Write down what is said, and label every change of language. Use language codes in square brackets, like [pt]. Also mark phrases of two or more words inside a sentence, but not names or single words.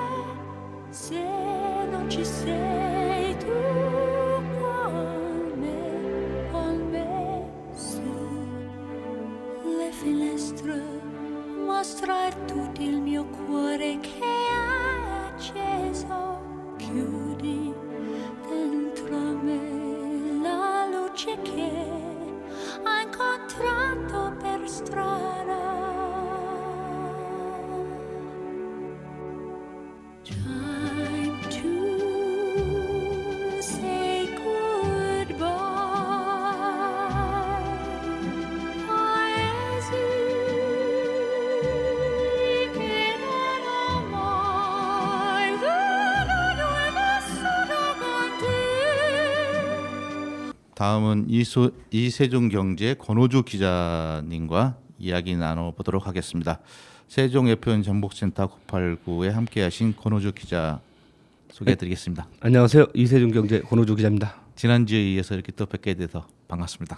[it] Se non ci sei tu con me, su le finestre mostrar tutto il mio cuore che è acceso. Chiudi dentro me la luce che ho incontrato per strada. [en] Time to say goodbye. [it] Paesi che non ho mai venuto e vissuto con te. [ko] 다음은 이세종경제 권호주 기자님과 이야기 나눠보도록 하겠습니다. 세종FM 정복센터 989에 함께하신 권호주 기자 소개해드리겠습니다. 안녕하세요. 이세종 경제 권호주 기자입니다. 지난주에 이어서 이렇게 또 뵙게 돼서 반갑습니다.